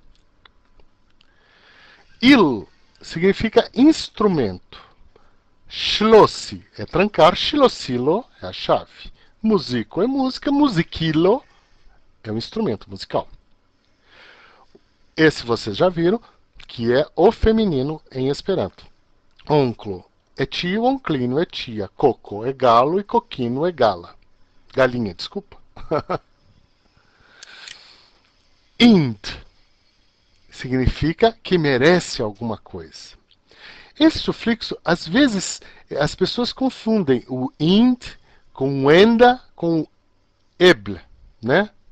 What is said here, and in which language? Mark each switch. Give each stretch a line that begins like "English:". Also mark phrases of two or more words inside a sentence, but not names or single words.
Portuguese: Il significa instrumento. Schlossi é trancar. Schlossilo é a chave. Musico é música. Musicilo é um instrumento musical. Esse vocês já viram, que é o feminino em Esperanto. Onclo é tio, onclino é tia. Coco é galo e coquino é gala. Galinha, desculpa. Ind significa que merece alguma coisa. Esse sufixo, às vezes, as pessoas confundem o ind com enda com eble, né?